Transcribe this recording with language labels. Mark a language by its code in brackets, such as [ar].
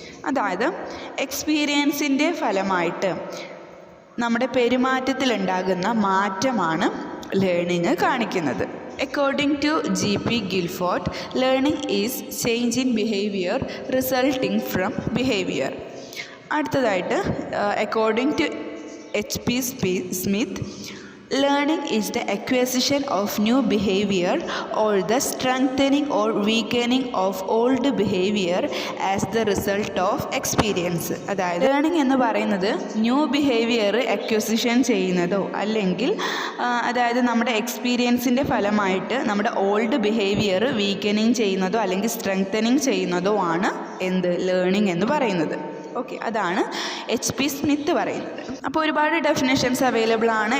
[ml] അതായത് എക്സ്പീരിയൻസിൻ്റെ ഫലമായിട്ട് നമ്മുടെ പെരുമാറ്റത്തിലുണ്ടാകുന്ന മാറ്റമാണ് ലേണിംഗ് കാണിക്കുന്നത്. [en] According to G.P. Guilford, learning is change in behaviour resulting from behaviour. [ml] അടുത്തതായിട്ട് [en] According to H.P. Smith, learning is the acquisition of new behavior or the strengthening or weakening of old behavior as the result of experience. [ml] അതായത് learning എന്ന് പറയുന്നത് new behaviour acquisition ചെയ്യുന്നതോ അല്ലെങ്കിൽ അതായത് നമ്മുടെ എക്സ്പീരിയൻസിൻ്റെ ഫലമായിട്ട് നമ്മുടെ ഓൾഡ് ബിഹേവിയർ വീക്കനിങ് ചെയ്യുന്നതോ അല്ലെങ്കിൽ സ്ട്രെങ്തനിങ് ചെയ്യുന്നതോ ആണ് എന്ത് ലേണിംഗ് എന്ന് പറയുന്നത്. ഓക്കെ, അതാണ് H.P. സ്മിത്ത് പറയുന്നത്. അപ്പോൾ ഒരുപാട് ഡെഫിനേഷൻസ് അവൈലബിൾ ആണ്.